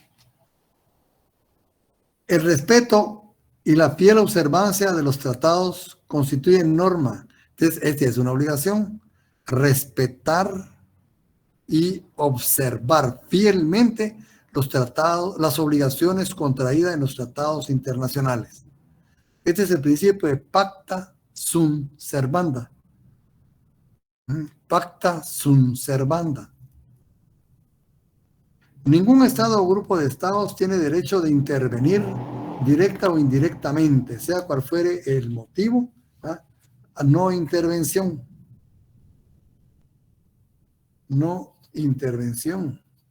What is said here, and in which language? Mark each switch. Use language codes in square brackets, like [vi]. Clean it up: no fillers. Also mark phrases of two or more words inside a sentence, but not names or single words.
[es] El respeto y la fiel observancia de los tratados constituyen norma. Entonces, esta es una obligación. Respetar y observar fielmente los tratados, las obligaciones contraídas en los tratados internacionales. Este es el principio de [la] pacta sunt servanda. Pacta sunt servanda. [es] Ningún estado o grupo de estados tiene derecho de intervenir directa o indirectamente, sea cual fuere el motivo, a no intervención. No intervención.